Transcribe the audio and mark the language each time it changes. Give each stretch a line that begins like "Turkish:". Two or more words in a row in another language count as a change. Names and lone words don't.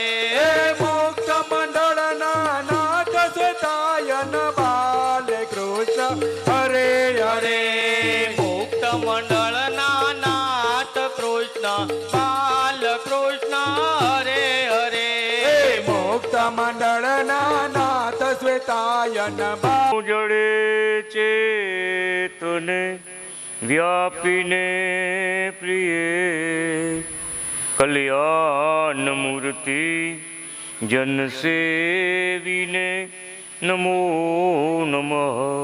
Sanskrit: मुक्त मंडल नाथ श्वेतायन बाल कृष्ण हरे हरे। मुक्त मंडल नाथ कृष्ण बाल कृष्ण हरे हरे। मुक्त मंडल नाथ श्वेतायन
Gujarati: જડે ચેતને વ્યાપીને પ્રિય કલ્યાણ મૂર્તિ જન સેવીને
Sanskrit: नमो नमः.